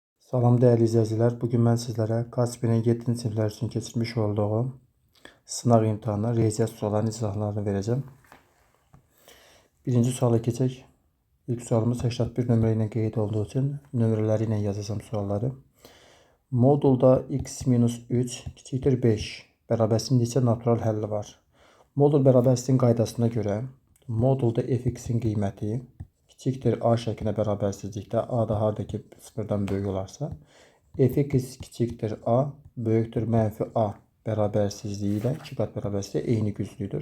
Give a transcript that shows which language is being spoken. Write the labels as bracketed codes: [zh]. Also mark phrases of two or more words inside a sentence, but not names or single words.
[tr] Salam değerli izleyiciler. Bugün ben sizlere Kaspi'nin 7. sınıflar için keçirmiş olduğu sınav imtihanı, riyaziyyat sorularının izahlarını vereceğim. [az] Birinci suala geçək. İlk sualımız 81 nömrə ilə qeyd olduğu için nömrələri ilə yazacağım sualları. Modulda x minus 3 küçükdür 5 bərabərsinin neçə natural həlli var? Modul bərabərsinin qaydasına görə modulda fx'in qiyməti küçükdür a şəklində bərabərsizlikdə a da haradakı sıfırdan böyük olarsa fx küçükdür a böyükdür mənfi a bərabərsizliyi ilə 2 qat bərabərsizliyi eyni güclüdür.